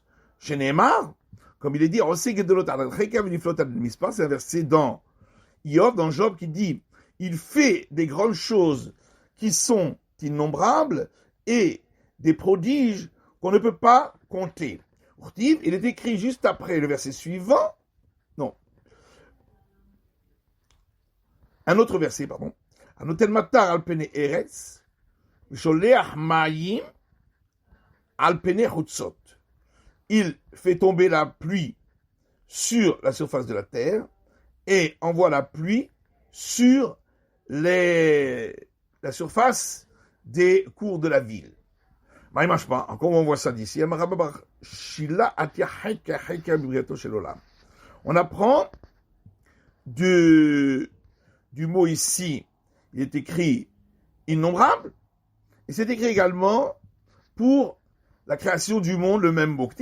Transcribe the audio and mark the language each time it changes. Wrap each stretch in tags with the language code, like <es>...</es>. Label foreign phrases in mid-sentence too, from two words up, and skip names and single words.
<fr>Chez Neymar, comme il est dit, c'est un verset dans Iov, dans Job, qui dit il fait des grandes choses qui sont innombrables et des prodiges qu'on ne peut pas compter. Il est écrit juste après le verset suivant, non, un autre verset, pardon.</fr> <he>הנותן מטר על פני ארץ שולח מים על פני חוצות.</he> <fr>Il fait tomber la pluie sur la surface de la terre et envoie la pluie sur la surface des cours de la ville. Comment on voit ça d'ici? On apprend du mot ici, il est écrit innombrable, et c'est écrit également pour la création du monde, le même mot.</fr>